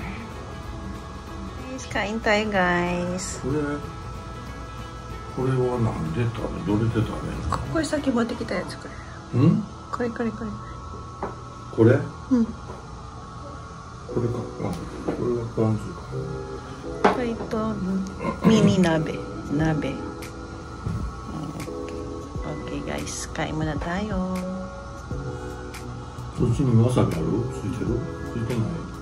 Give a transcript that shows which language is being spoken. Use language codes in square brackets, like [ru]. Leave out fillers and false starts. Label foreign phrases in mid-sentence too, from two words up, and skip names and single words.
[tl] Guys, kain tayo guys. [ja] これは何で食べ、どれで食べるの？これさっき持ってきたやつこれ。ん？これこれこれ。これ？うん。これか。あ、これはポン酢か。これとミニ鍋。 [tl] 鍋。Okay guys, kain muna tayo. [ja] そっちにわさびある？ついてる？ついてない。